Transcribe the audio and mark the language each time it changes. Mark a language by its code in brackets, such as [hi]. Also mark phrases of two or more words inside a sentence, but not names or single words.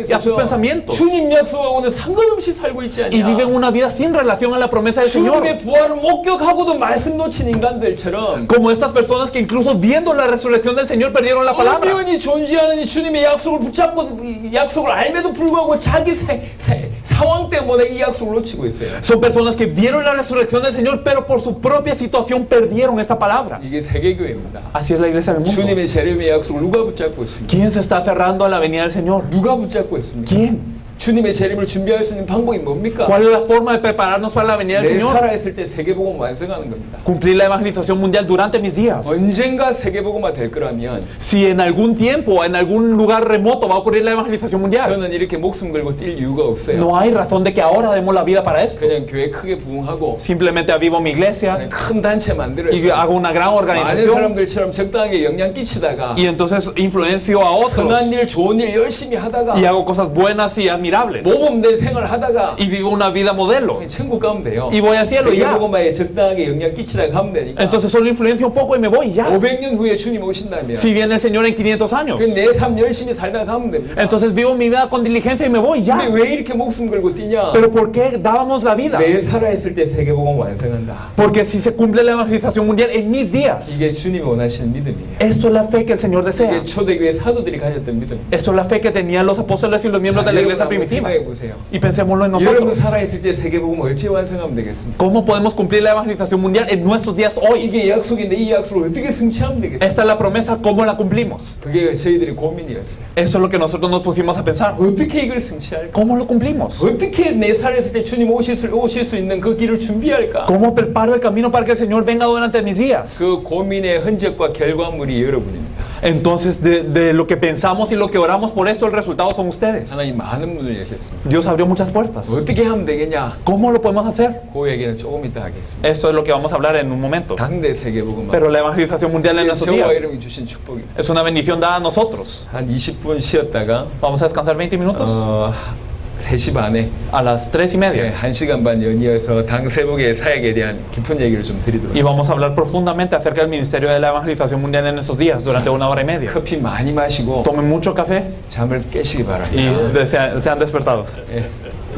[es] y a sus [ko] 있어서 [es] pensamientos. [ko] 주님 약속하고는 상관없이 살고 있지 [es] y viven [ko] 않냐? [es] una vida sin relación a la promesa del Señor. [ko] 주님의 부활을 목격하고도 말씀 놓친 인간들처럼 [es] Como estas personas que incluso viendo la resurrección del Señor perdieron la palabra. [ko] 엄연히 존재하는 이 주님의 약속을 붙잡고 이 약속을 알면도 불구하고 자기 상황 때문에 이 약속을 놓치고 있어요. [es] Son personas que vieron la resurrección del Señor, pero por su propia situación perdieron esta palabra. [ko] 이게 세계교회입니다. [es] Así es la iglesia del mundo. [ko] 주님의 재림의 약속을 누가 붙잡고 있습니까? [es] ¿Quién se está aferrando a la venida del Señor? [ko] 누가 붙잡고 있습니까? [es] ¿Quién? [ko] 주님의 재림을 준비할 수 있는 방법이 뭡니까? [es] ¿Cuál es la forma de prepararnos para la venida del [ko] 내 [es] Señor? [ko] 살아있을 때 세계복음 완성하는 겁니다. [es] Cumplir la evangelización mundial durante mis días. [ko] 언젠가 세계복음화 될 거라면 [es] Si en algún tiempo, en algún lugar remoto va a ocurrir la evangelización mundial, [ko] 저는 이렇게 목숨 걸고 뛸 이유가 없어요. [es] no hay razón de que ahora demos la vida para esto. [ko] 그냥 교회 크게 부흥하고 [es] Simplemente avivo mi iglesia [ko] 큰 단체 [es] y [ko] 만들어서 [es] hago una gran [ko] 많은 [es] organización [ko] 사람들처럼 적당하게 영향 끼치다가 [es] y entonces influencio a otros [ko] 선한 일, 좋은 일 열심히 하다가 [es] y hago cosas buenas y admirables [ko] 모범된 생활 하다가 [es] y vivo una vida modelo [ko] 천국 가면 돼요. [es] y voy al cielo y ya. [ko] 세계복음화에 적당하게 영향 끼치다가 가면 되니까 [es] Entonces solo influencio un poco y me voy y ya. [ko] 500년 후에 주님 오신다면 [es] Si viene el Señor en 500 años, [ko] 내 삶 열심히 살다가 가면 됩니다. [es] entonces vivo mi vida con diligencia y me voy y [ko] 근데 [es] ya. [ko] 왜 이렇게 목숨 걸고 뛰냐? [es] Pero ¿por qué dábamos la vida? [ko] 내 살아있을 때 세계복음 완성한다. [es] Porque si se cumple la evangelización mundial en mis días, [ko] 이게 주님이 원하시는 믿음이에요. [es] esto es la fe que el Señor desea. [ko] 이게 초대교회 사도들이 가졌던 믿음. [es] Esto es la fe que tenían los apóstoles y los miembros de la iglesia primitiva. [ko] 생각해 보세요. [es] Y pensémoslo en [ko] 여러분 [es] nosotros. [ko] 살아있을 때 세계복음 어찌 완성하면 되겠습니까? [es] ¿Cómo podemos cumplir la evangelización mundial en nuestros días hoy? [ko] 이게 약속인데 이 약속을 어떻게 성취하면 되겠습니까? [es] Esta es la promesa, ¿cómo la cumplimos? [ko] 그게 저희들의 고민이었어요. [es] Eso es lo que nosotros nos pusimos a pensar. [ko] 어떻게 이걸 성취할까? [es] ¿Cómo lo cumplimos? [ko] 어떻게 내 살아있을 때 주님 오실 수 있는 그 길을 준비할까? [es] ¿Cómo preparo el camino para que el Señor venga durante mis días? [ko] 그 고민의 흔적과 결과물이 여러분입니다. [es] Entonces, de lo que pensamos y lo que oramos por esto, el resultado son ustedes. [ko] 하나님 많은 문을 여셨습니다. [es] Dios abrió muchas puertas. [ko] 어떻게 하면 되겠냐? [es] ¿Cómo lo podemos hacer? [ko] 그 얘기는 조금 이따 하겠습니다. [es] Eso es lo que vamos a hablar en un momento. [ko] 당대 세계복음 [es] Pero la evangelización mundial en nuestros [ko] 저와 [es] días [ko] 이름이 주신 축복입니다. [es] es una bendición dada a nosotros. [ko] 한 20분 쉬었다가 [es] Vamos a descansar 20 minutos [ko] 3시 반에 [es] a las 3:30 [ko] 1시간 반 연이어서 당 세복의 사역에 대한 깊은 얘기를 좀 드리도록 [es] y vamos a hablar profundamente acerca del ministerio de la evangelización mundial en estos días durante 1 hora y media. [ko] 커피 많이 마시고 [es] Tomen mucho café [ko] 잠을 깨시기 [es] y [ko] 바랍니다. [es] sean despertados. [ko] 예.